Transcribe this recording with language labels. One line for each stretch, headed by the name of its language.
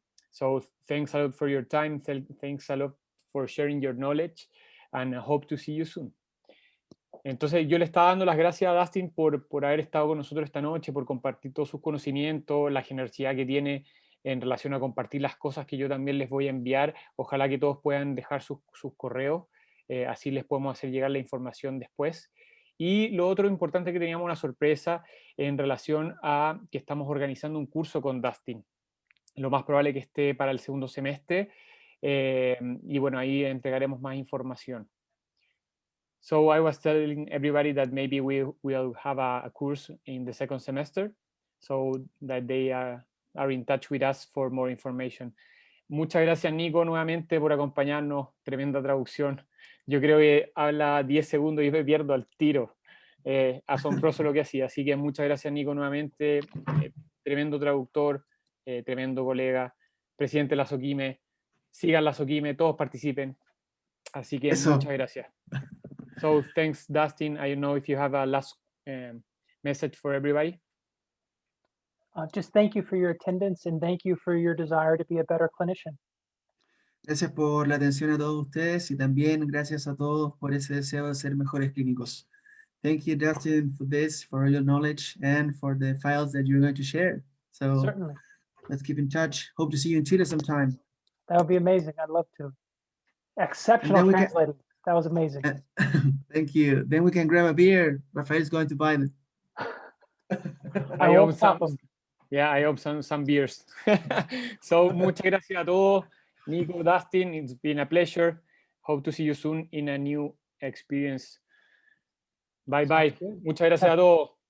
English: So thanks a lot for your time. Thanks a lot for sharing your knowledge, and I hope to see you soon.
Spanish: Entonces yo le estaba dando las gracias a Dustin por haber estado con nosotros esta noche, por compartir todos sus conocimientos, la generosidad que tiene en relación a compartir las cosas que yo también les voy a enviar. Ojalá que todos puedan dejar sus correos, así les podemos hacer llegar la información después. Y lo otro importante, que teníamos una sorpresa en relación a que estamos organizando un curso con Dustin. Lo más probable que esté para el segundo semestre, y bueno, ahí entregaremos más información.
English: So I was telling everybody that maybe we'll have a course in the second semester, so that they are in touch with us for more information.
Spanish: Muchas gracias, Nico, nuevamente por acompañarnos. Tremenda traducción. Yo creo que habla 10 segundos y me pierdo al tiro. Asombroso lo que hacía. Así que muchas gracias, Nico, nuevamente. Tremendo traductor, tremendo colega, presidente de la SOQUIME. Sigan la SOQUIME, todos participen. Así que Eso. muchas gracias.
English: So thanks, Dustin. I don't know if you have a last message for everybody. Just thank you for your attendance and thank you for your desire to be a better clinician.
Spanish: Gracias por la atención a todos ustedes y también gracias a todos por ese deseo de ser mejores clínicos.
English: Thank you, Dustin, for this, for all your knowledge, and for the files that you're going to share. So Certainly. let's keep in touch. Hope to see you in Chile sometime. That would be amazing. I'd love to. Exceptional translating. That was amazing. Thank you. Then we can grab a beer. Rafael's going to buy it. I hope some. Yeah, I hope some beers.
Spanish: So, muchas gracias a todos.
English: Nico, Dustin, it's been a pleasure. Hope to see you soon in a new experience. Bye bye.
Spanish: Muchas gracias a todos.